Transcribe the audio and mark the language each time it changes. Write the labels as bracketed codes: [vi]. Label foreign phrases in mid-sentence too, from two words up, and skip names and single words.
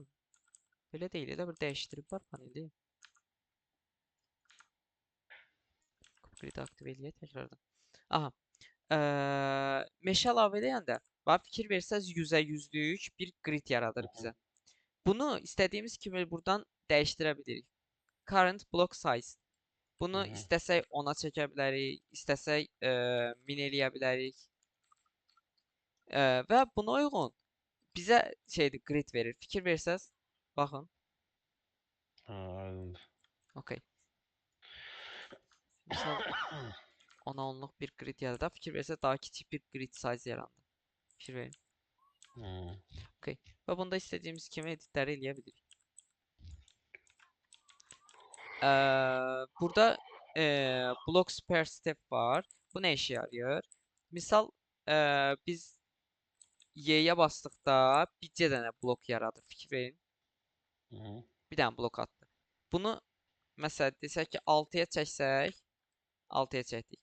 [az] Belə deyil də bir dəyişdirib var paneli. Grid aktiv eləyək təkrardan. Aha. Meşə əlavə edəndə bax fikir versəz 100-ə 100'lük bir grid yaradır bizə. Bunu istədiyimiz kimi buradan dəyişdirə bilirik. [en] Current block size. [az] Bunu istəsək 10'a çəkə bilərik, istəsək 1000 eləyə bilərik. Və buna uyğun bizə şeydir, grid verir. Fikir versəz, baxın. Aydındır. Okay. Misal 10'a 10'luq bir grid yaradır. Fikir versəz daha kiçik bir [en] grid size [az] yarandı. Fikir verin. Okay. Və bunda istədiyimiz kimi editləri eləyə bilirik. Burada [en] blocks per step [az] var. Bu nə işə yarayır? Misal biz Y-yə basdıqda bircə dənə blok yaradır. Fikir verin. Bir dənə blok atdı. Bunu məsələn desək ki 6'ya çəksək, 6'ya çəkdik.